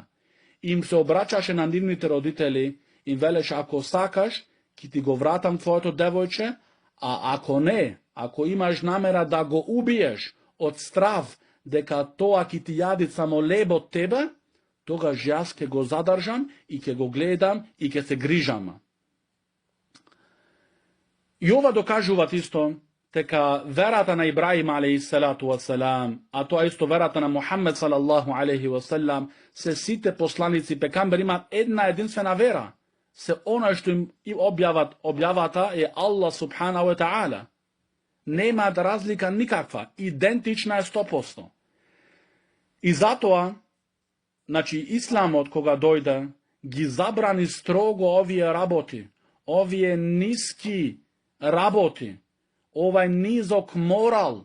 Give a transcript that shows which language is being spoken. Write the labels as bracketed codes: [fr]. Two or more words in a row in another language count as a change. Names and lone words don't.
[mk] Им се обраќаше на нивните родители, им велеше, ако сакаш, ќе ти го вратам твоето девојче, а ако не, ако имаш намера да го убиеш од страв дека тоа ќе ти јади само леб од тебе, тогаш јас ќе го задржам и ќе го гледам и ќе се грижам. И ова докажуваат исто дека верата на Ибраим [ar] عليه الصلاة والسلام, [mk] а тоа исто верата на Мухаммед [ar] صلى الله عليه وسلم, [mk] се сите посланици пекамбери имаат една единствена вера. Се она што им објавата е Аллах [ar] سبحانه وتعالى. [mk] Немаат разлика никаква, идентична е 100%. И затоа, значи, исламот кога дојде, ги забрани строго овие работи, овие ниски работи, овај низок морал.